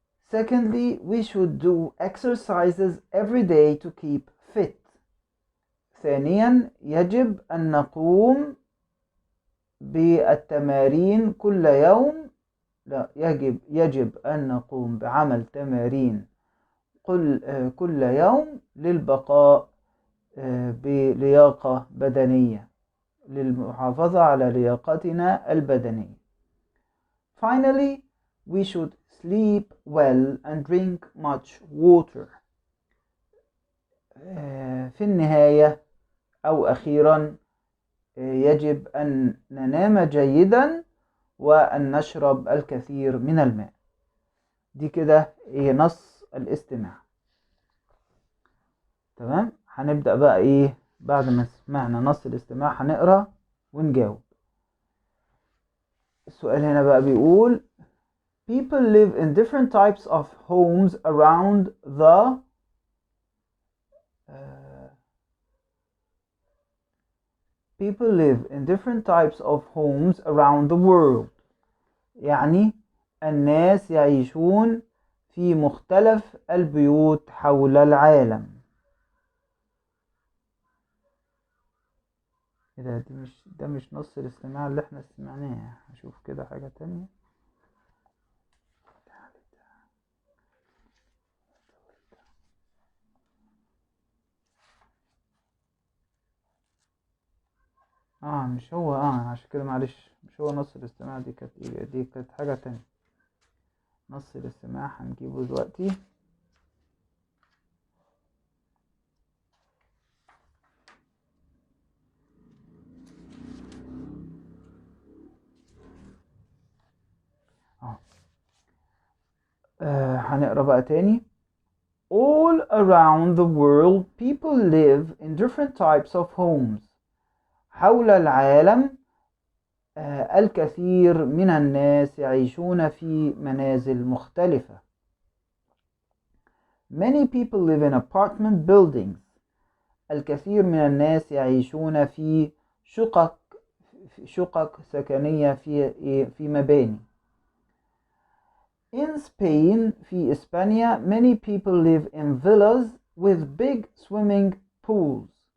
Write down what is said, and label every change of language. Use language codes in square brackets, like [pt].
[en] Secondly, we should do exercises every day to keep fit. [ar] ثانيا يجب أن نقوم بالتمارين كل يوم. يجب أن نقوم بعمل تمارين كل يوم للبقاء بلياقة بدنية، للمحافظة على لياقتنا البدنية. [en] Finally, we should sleep well and drink much water. [ar] في النهاية أو أخيرا يجب أن ننام جيدا وأن نشرب الكثير من الماء. دي كده نص الاستماع. تمام، هنبدأ بقى بعد ما سمعنا نص الاستماع هنقرأ ونجاوب. السؤال هنا بقى بيقول [en] People live in different types of homes around the People live in different types of homes around the world. [ar] يعني الناس يعيشون في مختلف البيوت حول العالم. ده مش نص الاستماع اللي احنا سمعناه. هشوف كده حاجة تانية. مش هو. عشان كده معلش، مش هو نص الاستماع. دي كانت حاجة تانية. نص الاستماع هنجيبه دلوقتي. هنقرأ بقى تاني. [en] All around the world people live in different types of homes. [ar] حول العالم الكثير من الناس يعيشون في منازل مختلفة. [en] Many people live in apartment buildings. [ar] الكثير من الناس يعيشون في شقق سكنية في مباني. [en] In Spain [ar] في إسبانيا [en] many people live in villas with big swimming pools.